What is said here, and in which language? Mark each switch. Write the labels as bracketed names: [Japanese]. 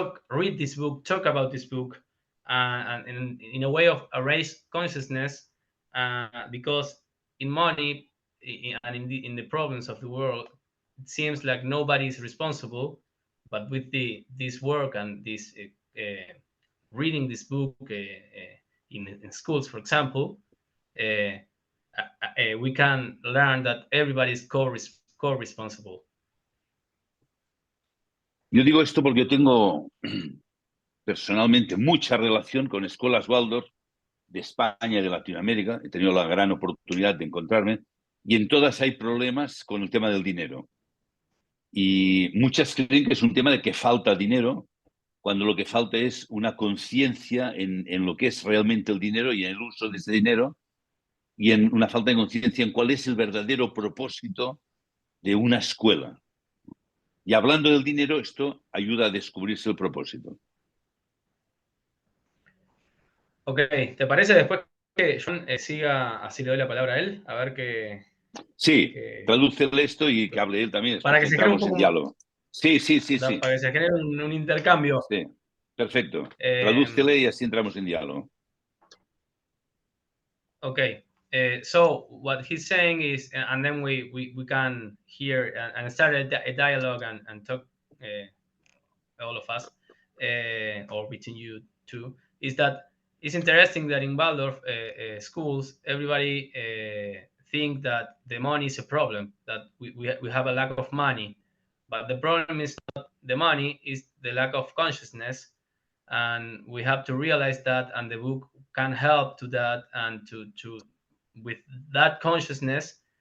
[English] read this book, talk about this book, and in a way of raise consciousness, because in money and in the problems of the world, it seems like nobody is responsible, but with this work and this reading this book in schools, for example, we can learn that everybody is co-responsible. [Spanish] Yo digo esto porque yo tengo personalmente mucha relación con escuelas Waldorf de España y de Latinoamérica. He tenido la gran oportunidad de encontrarme y en todas hay problemas con el tema del dinero. Y muchas creen que es un tema de que falta dinero, cuando lo que falta es una conciencia en lo que es realmente el dinero y en el uso de ese dinero, y en una falta de conciencia en cuál es el verdadero propósito de una escuela. Y hablando del dinero, esto ayuda a descubrirse el propósito. Ok, ¿te parece después que Joan siga, así le doy la palabra a él? A ver qué... Sí, tradúcele esto y que hable él también. Para que se genere un entramos en poco, diálogo. Sí. para que se genere un intercambio. Sí, perfecto. Tradúcele y así entramos en diálogo. [English] Okay, so what he's saying is, and then we can hear and start a dialogue and talk, all of us, or between you two, is that it's interesting that in Waldorf schools, everybody think that the money is a problem, that we have a lack of money, but the problem is not the money, is the lack of consciousness, and we have to realize that, and the book can help to that, and to with that consciousness